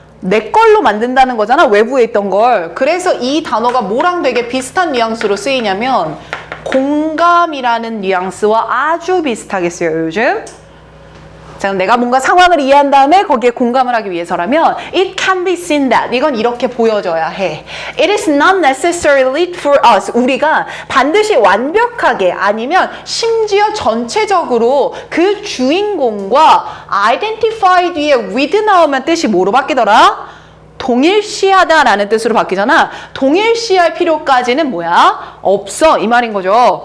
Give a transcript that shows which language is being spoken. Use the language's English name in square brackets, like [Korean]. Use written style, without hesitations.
[Korean] 내 걸로 만든다는 거잖아, 외부에 있던 걸. 그래서 이 단어가 뭐랑 되게 비슷한 뉘앙스로 쓰이냐면 공감이라는 뉘앙스와 아주 비슷하게 쓰여요, 요즘. 자, 그럼 내가 뭔가 상황을 이해한 다음에 거기에 공감을 하기 위해서라면 [English] It can be seen that. [Korean] 이건 이렇게 보여져야 해. [English] It is not necessarily for us. [Korean] 우리가 반드시 완벽하게 아니면 심지어 전체적으로 그 주인공과 identify 뒤에 with 나오면 뜻이 뭐로 바뀌더라? 동일시하다라는 뜻으로 바뀌잖아. 동일시할 필요까지는 뭐야? 없어. 이 말인 거죠.